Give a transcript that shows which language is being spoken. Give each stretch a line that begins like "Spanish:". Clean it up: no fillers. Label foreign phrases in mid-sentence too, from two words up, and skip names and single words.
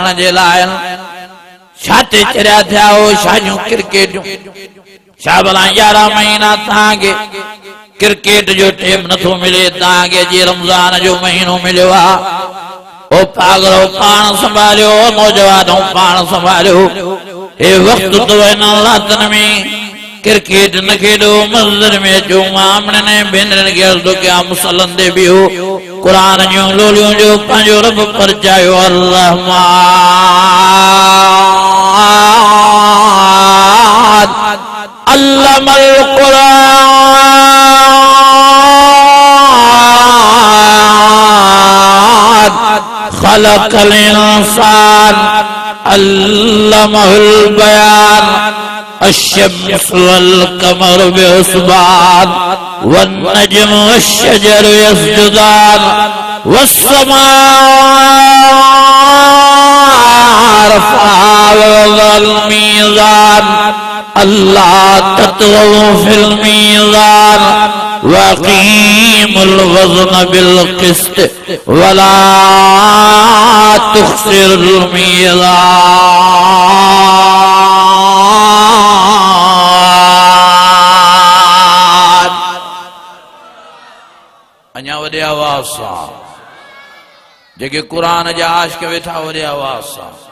Sindhi: जे लाइ छा ते चढ़िया थिया हो छाजूं क्रिकेटियूं छा भला 11 महीना तव्हांखे क्रिकेट जो टाइम नथो मिले तव्हांखे जी रमज़ान जो महीनो मिलियो आहे ओ पागलो पाण संभालियो नौजवानो पाण संभालियो हे वक्त तो इन रातनि में क्रिकेट न खेॾो मस्जिद में अचो मामड़नि भेनरनि खे अर्ज़ु कयां मुसलन ते बीहो क़ुरान जूं लोलियूं जो पंहिंजो रब परचायो
Arabic: الرحمن علم القرآن خلق الإنسان علمه البيان الشمس والقمر بحسبان والنجم والشجر يسجدان والسماء رفعها ووضع الميزان ألا تطغوا في الميزان وأقيموا الوزن بالقسط ولا تخسروا الميزان
Sindhi: अञा वॾे आवाज़ सां जेके क़ुरान जा आशिक़ वेठा वॾे आवाज़ सां